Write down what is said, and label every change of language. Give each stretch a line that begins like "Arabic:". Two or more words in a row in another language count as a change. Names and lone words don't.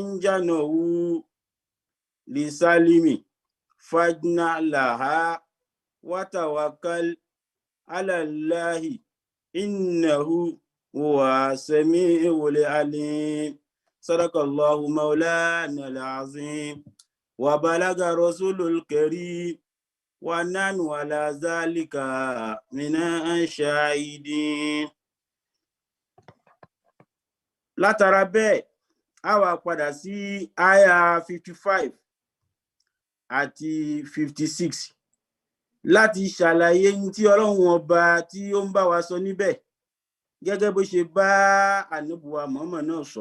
Arabic: جنوا لسلم فاجنح لها وتوكل على الله إنه هو السميع العليم صدق الله مولانا العظيم وبلغ رسول الكريم ونحن على ذلك من الشاهدين.
Yoruba: látara bẹ́ẹ̀ a wá padà sí àyà 55 àti 56 láti ṣàlàyé tí Ọlọ́run ọba tí ó ń bá wa sọ níbẹ̀ gẹ́gẹ́ bó ṣe bá Ànábì wa Muhammad náà sọ.